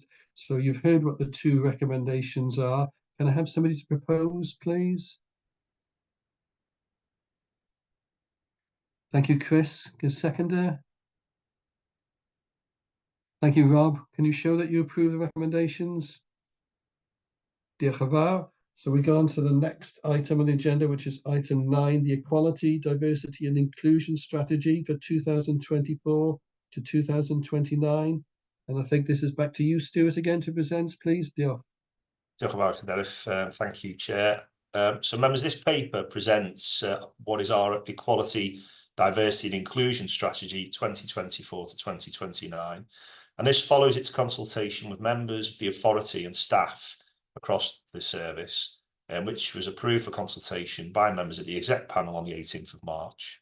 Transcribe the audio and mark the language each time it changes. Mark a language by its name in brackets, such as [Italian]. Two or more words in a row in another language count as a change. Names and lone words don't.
[English] So you've heard what the two recommendations are. Can I have somebody to propose, please? Thank you, Chris. Can seconder? Thank you, Rob. Can you show that you approve the recommendations? [Welsh] Diolch yn fawr. [English] So we go on to the next item on the agenda, which is item 9, the Equality, Diversity and Inclusion Strategy for 2024 to 2029. And I think this is back to you, Stuart, again to present, please. [Welsh] Diolch. Diolch yn fawr, Cadeirydd. [English] Thank you, Chair. So members, this paper presents what is our Equality, Diversity and Inclusion Strategy 2024 to 2029. And this follows its consultation with members of the authority and staff across the service, which was approved for consultation by members at the exec panel on the 18th of March.